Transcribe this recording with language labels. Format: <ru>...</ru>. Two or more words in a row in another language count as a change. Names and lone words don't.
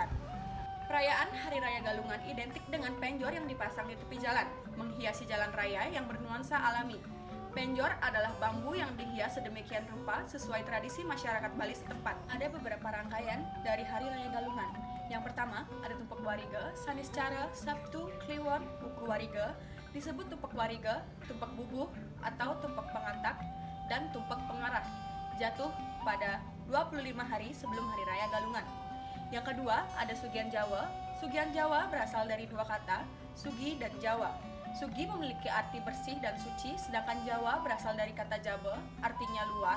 <id>Perayaan Hari Raya Galungan identik dengan penjor yang dipasang di tepi jalan, menghiasi jalan raya yang bernuansa alami. Penjor adalah bambu yang dihias sedemikian rupa sesuai tradisi masyarakat Bali setempat. Ada beberapa rangkaian dari Hari Raya Galungan. Yang pertama, ada Tumpak Wariga, Saniscara, Sabtu, Kliwon, Wuku Wariga, disebut Tumpak Wariga, Tumpak Bubuh, atau Tumpak Pengantak, dan Tumpak Pengarah, jatuh pada 25 hari sebelum Hari Raya Galungan. Yang kedua, ada Sugian Jawa. Sugian Jawa berasal dari dua kata, Sugi dan Jawa. Sugi memiliki arti bersih dan suci, sedangkan Jawa berasal dari kata Jabe, artinya luar.</id>